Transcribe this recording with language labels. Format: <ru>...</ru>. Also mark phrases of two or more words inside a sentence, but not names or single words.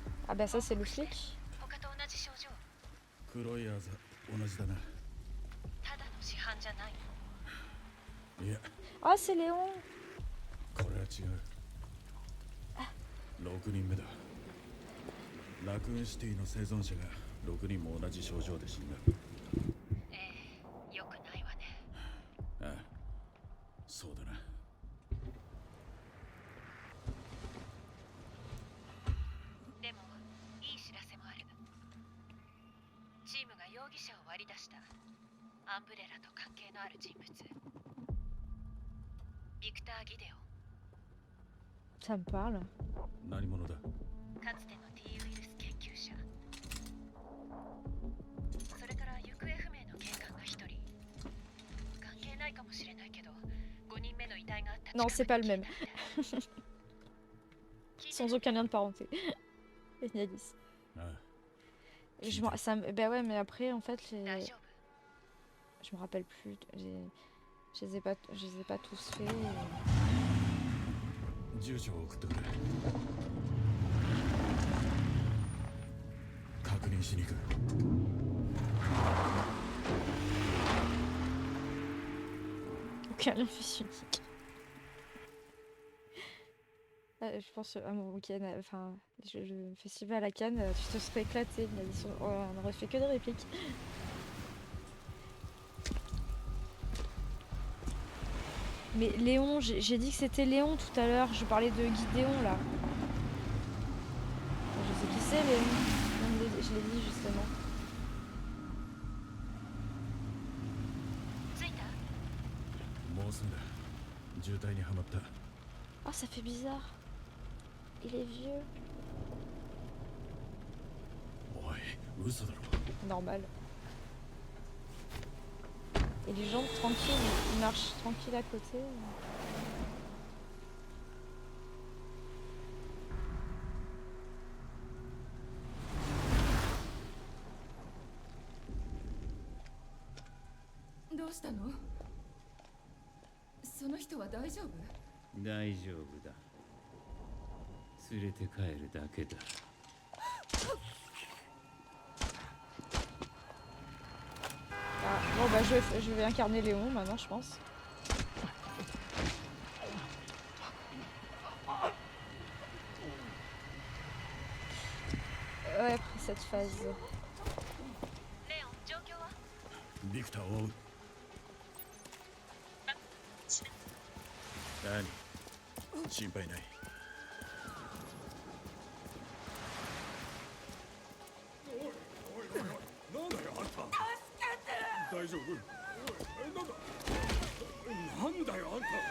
<fr>Ah bah ça c'est le flic.</fr> <ja>他と同じ症状。黒いあざ同じだな。ただの市販じゃない。いや</ja> <fr>Ah c'est Léon.</fr> <ja>これは違う。6人目だ。ラクーンシティの生存者が6人も同じ症状で死んだ。ええ、よくないわね。ああ、そうだな。でもいい知らせもある。チームが容疑者を割り出した。アンブレラと関係のある人物。ビクター・ギデオン。</ja> <fr>Ça me parle.</fr> <ja>何者だ。かつての T ウイルス研究者。それから行方不明の警官が1人。関係ないかもしれないけど、5人目の遺体があった。</ja> <fr>Non, c'est pas le même. Sans aucun lien de parenté. Nialis.</fr> <ja>ああ、</ja> <fr>Bah ouais, mais après, en fait,</fr> <ja>大丈夫。</ja> <fr>je me rappelle plus. Je les ai pas tous faits.</fr> <ja>住所を送ってくれ。確認しに行く。</ja> <fr>Aucun lien fils unique. Je pense à mon week-end, enfin, le festival à Cannes, tu te serais éclaté. On aurait fait que des répliques. Mais Léon, j'ai dit que c'était Léon tout à l'heure, je parlais de Guidéon là. Je sais qui c'est Léon, je l'ai dit justement.</fr> <ja>着いた？もうすぐだ。渋滞にはまった。</ja> <fr>Ah, ça fait bizarre. Il est vieux.</fr> <ja>おい、嘘だろ。</ja> <fr>Normal. Et les gens tranquilles, ils marchent tranquilles à côté.</fr> <ja>どうしたの？その人は大丈夫？大丈夫だ。連れて帰るだけだ。</ja> <fr>Ah, bon bah je vais incarner Léon maintenant je pense. Ouais, après cette phase.</fr> <ja>レオン、状況は？ビクターを追う。何？心配ない。なんだよあんた。助けて。大丈夫？なんだ？なんだよあんた。</ja>